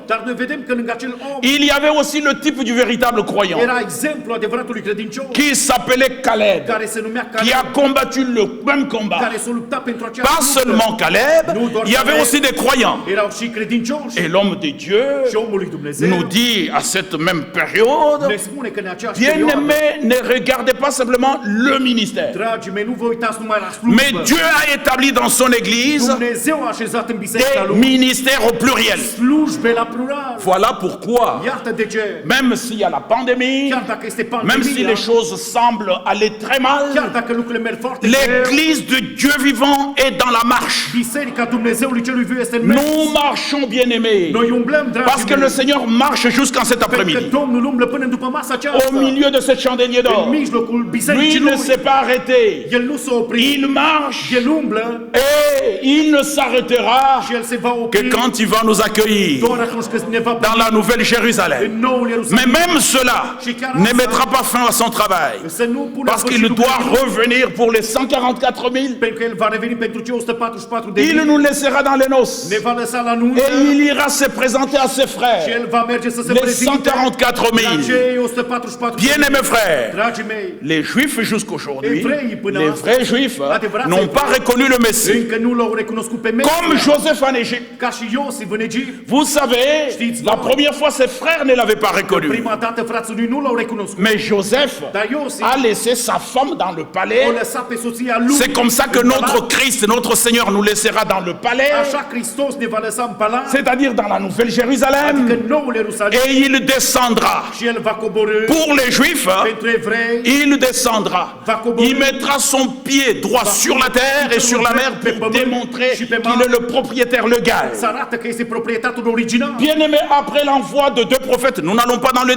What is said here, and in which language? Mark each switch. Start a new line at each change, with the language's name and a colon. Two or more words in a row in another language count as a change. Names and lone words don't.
Romanian: dar noi vedem că lângă acel om
French: il y avait aussi le type du véritable croyant
Romanian: era exemplu adevăratului credincios,
French: qui s'appelait Caleb,
Romanian: care se numea
French: qui a
Romanian: Caleb,
French: combattu le même combat.
Romanian: care s-a luptat pentru aceeași
French: Pas
Romanian: luptă.
French: seulement Caleb, il y avait
Romanian: Caleb,
French: aussi des croyants.
Romanian: erau și credincioși.
French: Et l'homme de Dieu
Romanian: Și omul lui Dumnezeu
French: nous dit à cette même période,
Romanian: ne spune că în aceeași perioadă,
French: bien-aimés, ne regardez pas simplement le ministère,
Romanian: dragii mei, nu vă uitați numai la
French: mais
Romanian: slujbă.
French: Dieu a établi dans son Église
Romanian: Dumnezeu a așezat în biserica
French: des
Romanian: lui
French: ministères au pluriel.
Romanian: slujbe la plural.
French: Voilà pourquoi,
Romanian: Iată de ce,
French: même s'il y a la pandémie,
Romanian: chiar dacă este
French: même si
Romanian: pandemia,
French: les choses semblent aller très mal,
Romanian: chiar dacă lucrurile merg foarte greu,
French: l'Église de Dieu vivant est dans la marche.
Romanian: biserica Dumnezeului celui viu este în mers.
French: Nous marchons, bien-aimés,
Romanian: Noi umblăm,
French: parce
Romanian: dragii
French: que le
Romanian: mei,
French: Seigneur marche jusqu'en cet
Romanian: pentru că
French: après-midi.
Romanian: Domnul umblă până după masa
French: Au
Romanian: aceasta,
French: milieu de ce chandelier
Romanian: în
French: d'or,
Romanian: mijlocul lui bisericii
French: ne
Romanian: lui.
French: s'est pas arrêté.
Romanian: El nu s-a oprit,
French: Il marche
Romanian: el umblă
French: et il ne s'arrêtera
Romanian: și el se va
French: que
Romanian: opri
French: quand il va nous accueillir
Romanian: doar atunci când ne va
French: dans la nouvelle Jérusalem.
Romanian: în noul
French: Mais
Romanian: Ierusalim.
French: même cela ne mettra pas fin à son travail,
Romanian: Să nu pună
French: parce
Romanian: sfârșit
French: qu'il
Romanian: lucrurilor,
French: doit revenir pour les 144 000.
Romanian: pentru că el va reveni pentru cei 144 de
French: Il
Romanian: mii,
French: nous laissera dans les noces
Romanian: ne va lăsa la nuntă
French: et il ira se présenter à ses
Romanian: și
French: frères,
Romanian: el va merge să se
French: les
Romanian: prezinte
French: 144
Romanian: la
French: 000.
Romanian: cei 144 de
French: Bien-aimés
Romanian: mii.
French: frères,
Romanian: Dragii mei,
French: les Juifs jusqu'aujourd'hui, les vrais Juifs n'ont pas reconnu le Messie.
Romanian: încă nu l-au recunoscut pe Mesia,
French: Comme Joseph en Égypte.
Romanian: ca și Iosif în Egipt.
French: Vous savez,
Romanian: Știți,
French: la
Romanian: voi,
French: première fois, ses frères ne l'avaient pas reconnu.
Romanian: Prima dată frații lui nu l-au recunoscut,
French: Mais Joseph
Romanian: dar Iosif
French: a laissé sa femme dans le
Romanian: o
French: palais.
Romanian: lăsat pe soția lui.
French: C'est comme ça que
Romanian: în
French: notre
Romanian: palat.
French: Christ, notre Seigneur, nous laissera dans le palais,
Romanian: Așa Hristos ne va lăsa în palat,
French: c'est-à-dire dans la Nouvelle
Romanian: adică
French: Jérusalem,
Romanian: în noul Ierusalim,
French: et il descendra.
Romanian: și el va coborî
French: Pour les Juifs,
Romanian: pentru evrei,
French: il descendra. Il mettra son pied droit sur la terre et sur la mer pour démontrer qu'il est le propriétaire légal.
Romanian: să arată că este proprietatul original.
French: Bien-aimés, après l'envoi de deux prophètes, nous n'allons pas dans le